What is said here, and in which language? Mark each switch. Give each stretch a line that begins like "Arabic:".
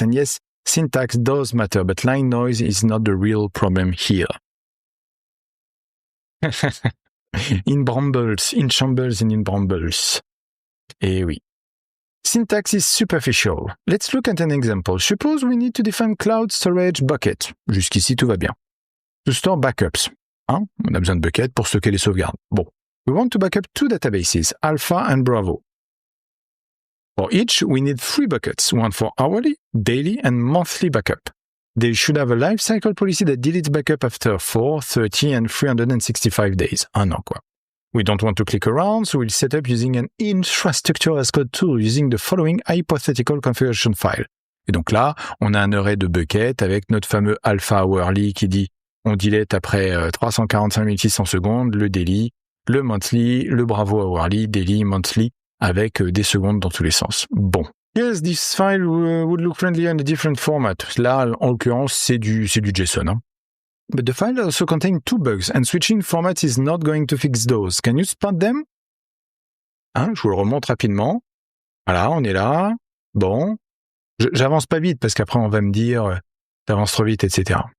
English: And yes, syntax does matter, but line noise is not the real problem here. In brambles, in shambles and in brambles.
French: Eh oui.
English: Syntax is superficial. Let's look at an example. Suppose we need to define cloud storage bucket.
French: Jusqu'ici, tout va bien.
English: To store backups.
French: On a besoin de buckets pour stocker les sauvegardes. Bon.
English: We want to backup 2 databases, Alpha and Bravo. For each, we need 3 buckets, one for hourly, daily, and monthly backup. They should have a life cycle policy that deletes backup after 4, 30, and 365 days.
French: Un an, quoi.
English: We don't want to click around, so we'll set up using an infrastructure as code tool using the following hypothetical configuration file.
French: Et donc là, on a un array de buckets avec notre fameux alpha hourly qui dit on delete après 345 600 secondes, le daily, le monthly, le bravo hourly, daily, monthly, avec des secondes dans tous les sens. Bon.
English: Yes, this file would look friendly in a different format.
French: Là, en l'occurrence, c'est du JSON, hein.
English: But the file also contains 2 bugs, and switching formats is not going to fix those. Can you spot them?
French: Je vous le remonte rapidement. Voilà, on est là. Bon. J'avance pas vite, parce qu'après, on va me dire t'avances trop vite, etc.